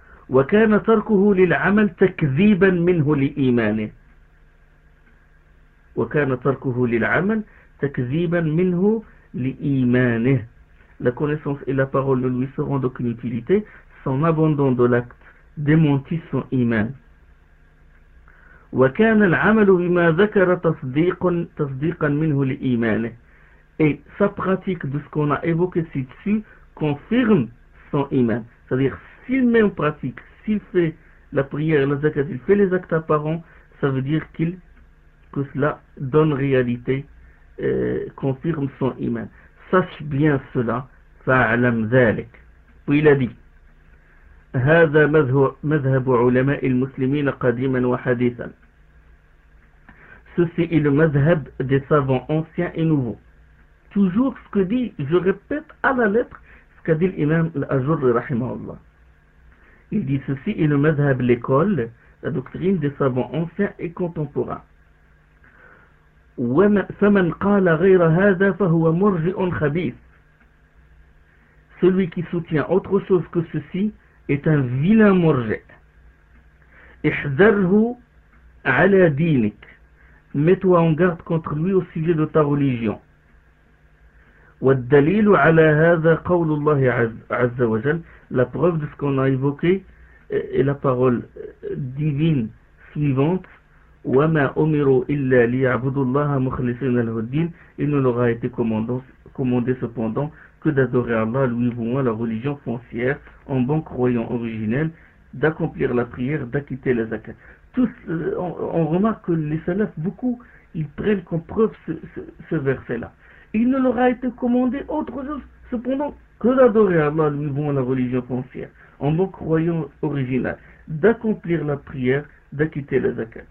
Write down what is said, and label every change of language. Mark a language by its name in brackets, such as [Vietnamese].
[Arabic] وَكَانَ تَرْكُهُ لِلْعَمَلِ تَكْذِيبًا مِنْهُ لِإِيمَانِهِ. وَكَانَ تَرْكُهُ لِلْعَمَلِ تَكْذِيبًا مِنْهُ لِإِيمَانِهِ. [French] La connaissance et la parole ne lui seront d'aucune utilité. Son abandon de l'acte démentit son iman. [Arabic] وكان العمل بما ذكر تصديقا منه لإيمانه. [French] Et sa pratique de ce qu'on a évoqué ci-dessus confirme son iman. C'est-à-dire, s'il met en pratique, s'il fait la prière, la zakat, il fait les actes apparents, ça veut dire que cela donne réalité, confirme son iman. Sache bien cela, [Arabic] fa'alam zalik. [French] Puis il a dit, [Arabic] هذا مذهب علماء المسلمين قديما وحديثا. [French] Ceci est le mazhab des savants anciens et nouveaux. Toujours ce que dit, je répète à la lettre ce qu'a dit l'imam Al-Ajurri rahimahullah. Il dit ceci est le mazhab, l'école, la doctrine des savants anciens et contemporains. [Arabic] فَمَنْ قَالَ غَيْرَ هَذَا فَهُوَ مُرْجِعٌ خَبِيثٌ. [French] Celui qui soutient autre chose que ceci est un vilain murji'. [Arabic] احْذَرْهُ عَلَى دِينِكَ. [French] Mets-toi en garde contre lui au sujet de ta religion. [Arabic] والدليل على هذا قول الله عز وجل. [French] La preuve de ce qu'on a évoqué est la parole divine suivante. [Arabic] وما أمروا إلا ليعبدوا الله مخلصين له الدين. [French] Il ne leur a été commandé cependant que d'adorer Allah, lui vouant la religion foncière en bon croyant originel, d'accomplir la prière, d'acquitter la zakat. On remarque que les salafs, beaucoup, ils prennent comme preuve ce verset-là. Il ne leur a été commandé autre chose, cependant, que d'adorer Allah, lui vouant la religion foncière en bon croyant originel, d'accomplir la prière, d'acquitter la zakat.